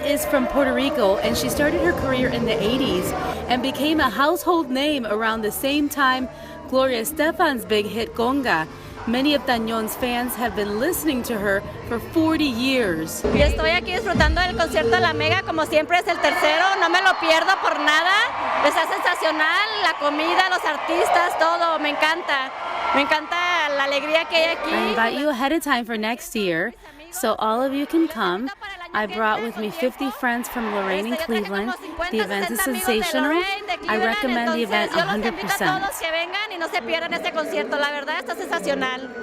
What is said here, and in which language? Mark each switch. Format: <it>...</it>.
<en>From Puerto Rico, and she started her career in the 80s and became a household name around the same time Gloria Estefan's big hit Conga. Many of Tañón's fans have been listening to her for 40 years.</en> <es>Y estoy aquí disfrutando del concierto de La Mega, como siempre es el tercero, no me lo pierdo por nada. Está sensacional, la comida, los artistas, todo, me encanta. Me encanta la alegría que hay aquí.</es> <en>I invite you ahead of time for next year, so all of you can come. I brought with me 50 friends from Lorraine and Cleveland. The event is sensational. I recommend the event 100%.</en> <es>Todos que vengan y no se pierdan este concierto. La verdad está sensacional.</es>